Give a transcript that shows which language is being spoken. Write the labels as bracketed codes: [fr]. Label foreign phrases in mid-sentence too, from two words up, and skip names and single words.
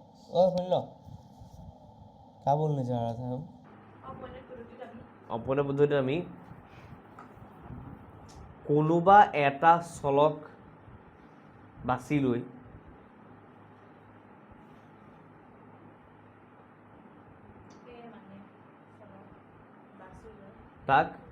[hi] सुन लो क्या बोलने जा रहा था हम [as] অপনে পদ্ধতিত আমি কোনোবা এটা চলক বাছি লৈ তাক